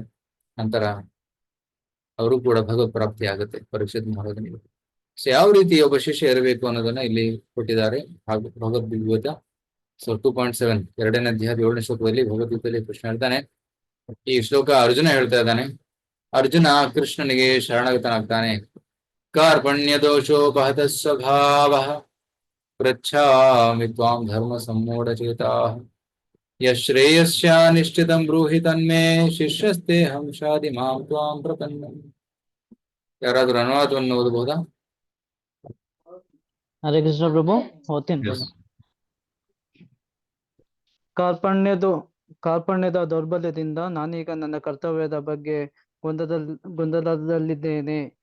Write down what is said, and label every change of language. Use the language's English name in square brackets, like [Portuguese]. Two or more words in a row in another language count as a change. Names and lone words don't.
[Kannada] ನಂತರ ಅವರು ಕೂಡ ಭಗವತ್ ಪ್ರಾಪ್ತಿ ಆಗುತ್ತೆ ಪರೀಕ್ಷಿತ್ ಮಹಾರಾಜನಿಗೆ. ಸೊ ಯಾವ ರೀತಿ ಒಬ್ಬ ಶಿಷ್ಯ ಇರಬೇಕು ಅನ್ನೋದನ್ನ ಇಲ್ಲಿ ಕೊಟ್ಟಿದ್ದಾರೆ ಭಗವದ್ಗೀತಾ. ಸೊ 2.7 2ನೇ ಅಧ್ಯಾಯದ 7ನೇ ಶ್ಲೋಕದಲ್ಲಿ ಭಗವದ್ಗೀತೆಯಲ್ಲಿ ಕೃಷ್ಣ ಹೇಳ್ತಾನೆ. ಈ ಶ್ಲೋಕ ಅರ್ಜುನ ಹೇಳ್ತಾ ಇದ್ದಾನೆ. ಅರ್ಜುನ ಕೃಷ್ಣನಿಗೆ ಶರಣಾಗತನಾಗ್ತಾನೆ. [Sanskrit] ಕಾರ್ಪಣ್ಯ ದೋಷೋಪಹತ ಸ್ವಭಾವ ಪೃಚ್ಛಾಮಿ ತ್ವಾಂ ಧರ್ಮ ಸಮ್ಮೂಢಚೇತಾ ಯಶ್ರೇಯಸ್ಯ ನಿಶ್ಚಿತಂ ಬ್ರೂಹಿ ತನ್ಮೇ ಶಿಷ್ಯಸ್ತೆ ಹಂಸಾದಿ ಮಾಂ ತ್ವಾಂ ಪ್ರಪನ್ನಂ. [Kannada] ಯಾರಾದ್ರೂ ಅನುವಾದವನ್ನು ಓದಬಹುದಾ? ಹರೇ ಕೃಷ್ಣ ಪ್ರಭು, ಓದ್ತೀನಿ [English] Yes. [Kannada] ಪ್ರಭು. ಕಾರ್ಪಣ್ಯದ ದೌರ್ಬಲ್ಯದಿಂದ ನಾನೀಗ ನನ್ನ ಕರ್ತವ್ಯದ ಬಗ್ಗೆ ಗೊಂದಲದಲ್ಲಿದ್ದೇನೆ.